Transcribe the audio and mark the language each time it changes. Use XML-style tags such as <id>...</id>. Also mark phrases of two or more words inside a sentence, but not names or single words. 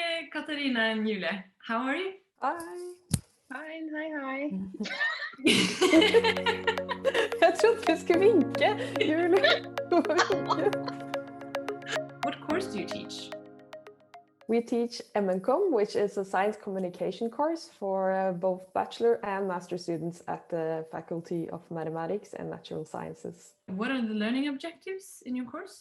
<en>Katharina and Julie. How are you? Hi. Fine, hi.</en> <no>Jeg trodde vi skulle vinke, Julie.</no> <en>What course do you teach? We teach MCom, which is a science communication course for both bachelor and master students at the Faculty of Mathematics and Natural Sciences. What are the learning objectives in your course?</en>